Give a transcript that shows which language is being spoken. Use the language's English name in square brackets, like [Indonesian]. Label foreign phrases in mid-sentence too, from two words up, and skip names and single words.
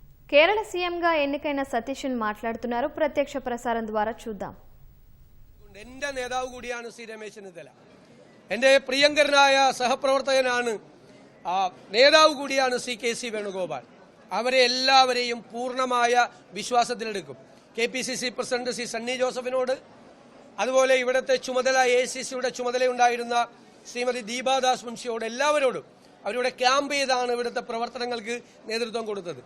[Telugu] కేరళ సీఎంగా ఎన్నికైన సతీశన్ మాట్లాడుతున్నారు. ప్రత్యక్ష ప్రసారం ద్వారా చూద్దాం. [Malayalam] എന്റെ നേതാവ് കൂടിയാണ് ശ്രീ രമേശ് ചെന്നിത്തല. എന്റെ പ്രിയങ്കരനായ സഹപ്രവർത്തകനാണ്, നേതാവ് കൂടിയാണ് ശ്രീ KC വേണുഗോപാൽ. അവരെ എല്ലാവരെയും പൂർണ്ണമായ വിശ്വാസത്തിലെടുക്കും. KPCC പ്രസിഡന്റ് ശ്രീ സണ്ണി ജോസഫിനോട്, അതുപോലെ ഇവിടുത്തെ ചുമതല AICCയുടെ ചുമതലയുണ്ടായിരുന്ന ശ്രീമതി ദീപാദാസ് മുൻഷിയോട്, എല്ലാവരോടും അവരുടെ ക്യാമ്പ് ചെയ്താണ് ഇവിടുത്തെ പ്രവർത്തനങ്ങൾക്ക് നേതൃത്വം കൊടുത്തത്.